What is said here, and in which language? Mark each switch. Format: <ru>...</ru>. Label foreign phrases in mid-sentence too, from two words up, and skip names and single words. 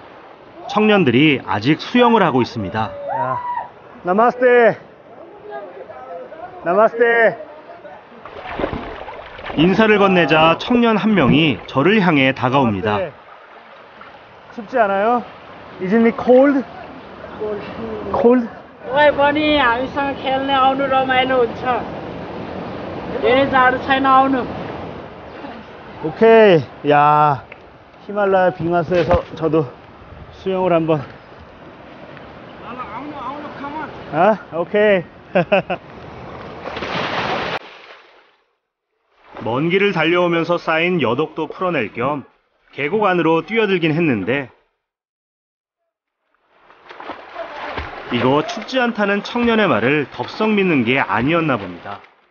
<ko>청년들이 아직 수영을 하고 있습니다. 야. 나마스테. 나마스테. 인사를 건네자 청년 한 명이 저를 향해 다가옵니다. 나마스테. 춥지 않아요?</ko> <en>Isn't it cold? Cold?</en> <ne>ओइ बनी हामीसँग खेल्ने आउनु रमाइलो हुन्छ धेरै जाडो छैन आउनु</ne> <ko>오케이. 야, 히말라야 빙하스에서 저도 수영을 한번. 아, 오케이. 먼 길을 달려오면서 쌓인 여독도 풀어낼 겸 계곡 안으로 뛰어들긴 했는데 이거 춥지 않다는 청년의 말을 덥석 믿는 게 아니었나 봅니다.</ko>